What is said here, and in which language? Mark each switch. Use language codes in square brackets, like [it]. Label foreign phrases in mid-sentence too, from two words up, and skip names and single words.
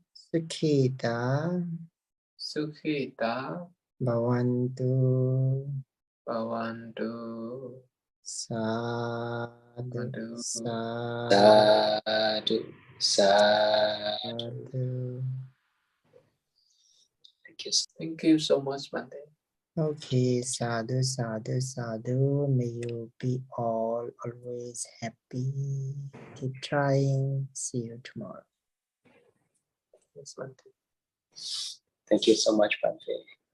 [pi] sukhita sukhita bhavantu. bhavantu. Sadhu, sadhu, Sadhu, sadhu. sadhu. [en] Thank you so much, Bante. Okay, [pi] sadhu, sadhu, sadhu. [en] May you be all always happy. Keep trying. See you tomorrow. Yes, Bante. Thank you so much, Bante.